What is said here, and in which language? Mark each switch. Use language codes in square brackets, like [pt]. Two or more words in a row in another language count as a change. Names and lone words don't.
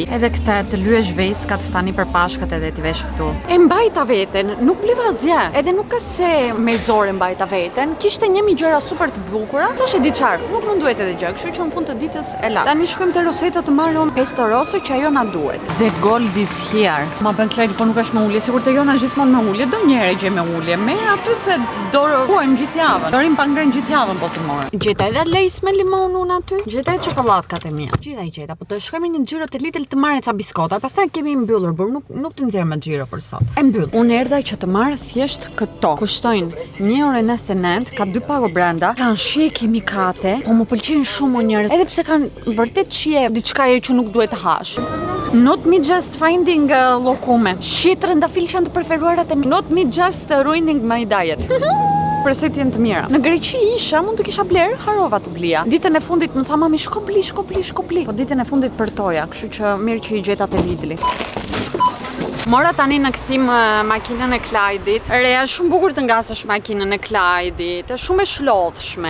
[sq] Edhe këta të lyesh veskat tani për pashkat edhe ti vesh këtu. E mbajta veten, nuk bleva asgjë. Edhe nuk ka se me zore mbajta veten. Kishte 1000 gjëra super të bukura. Tash e di çfarë, nuk më duhet edhe gjë, kështu që në fund të ditës e la. Tani shkojmë te Rosetta të marrim pesto rosso që ajo na duhet. [en] The gold is here. [sq] Ma bën Kledi, po nuk është me ulje, sikur te jona gjithmonë me ulje, do njëherë gjë me ulje. Me aty se dorë gjithë javën. Dorim pa ngrënë gjithë javën po si morë. Gjeta edhe lejs me limon unë aty. Gjeta edhe çokoladkat e mia. Gjitha i gjeta, po të shkojmë në xhiro të Lidl të marrë ca biskota, pastaj kemi mbyllur, por nuk të nxjerr me xhiro për sot. E mbyll. Unë erdha që të marr thjesht këto. Kushtojnë 1,99 €, ka 2 pago brenda, kanë shije kimikate, po më pëlqejnë shumë njerëz. Edhe pse kanë vërtet shije diçka që nuk duhet të hash. [en] Not me just finding lokume. [sq] Shije trëndafil që janë të preferuarat e mi. [en] Not me just ruining my diet. [sq] Preset jenë të mira. Në Greqi isha, mund të kisha bler, harova të blija. Ditën e fundit më tha mami shko bli. Po ditën e fundit përtoja, kështu që mirë që i gjeta te Lidli. Mora tani në kthim makinën e Klajdit. Reja shumë bukur të ngasësh makinën e Klajdit. Është shumë e shlodhshme.